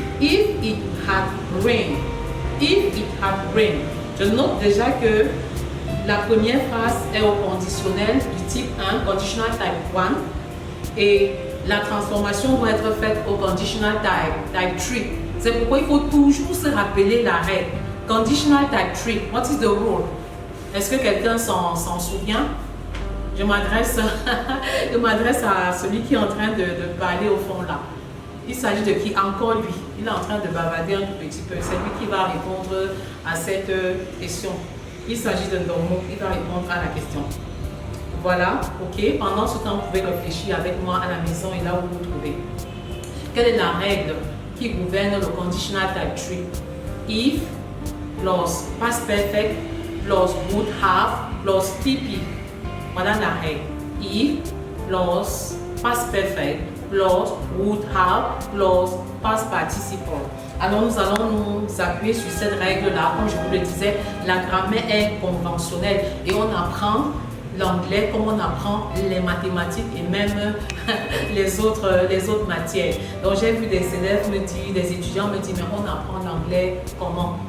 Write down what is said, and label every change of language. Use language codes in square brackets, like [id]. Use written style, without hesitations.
[en] If it had rained. If it had rained. [fr] Je note déjà que la première phrase est au conditionnel du type 1, [en] conditional type 1, [fr] et la transformation doit être faite au [en] conditional type 3. [fr] C'est pourquoi il faut toujours se rappeler la règle. [en] Conditional type 3, what is the rule? [fr] Est-ce que quelqu'un s'en souvient? Je m'adresse à celui qui est en train de parler au fond là. Il s'agit de qui? Encore lui. Il est en train de bavarder un tout petit peu. C'est lui qui va répondre à cette question. Il s'agit de Normo. Il va répondre à la question. Voilà, ok. Pendant ce temps, vous pouvez réfléchir avec moi à la maison et là où vous vous trouvez. Quelle est la règle qui gouverne le conditional type 3? [en] If, plus past perfect, plus would have, plus PP. [fr] Voilà la règle. [en] If, plus past perfect, plus would have, plus past participle. [fr] Alors nous allons nous appuyer sur cette règle-là. Comme je vous le disais, la grammaire est conventionnelle et on apprend l'anglais comme on apprend les mathématiques et même les autres matières. Donc j'ai vu des élèves me dire, des étudiants me dire, mais on apprend l'anglais comment?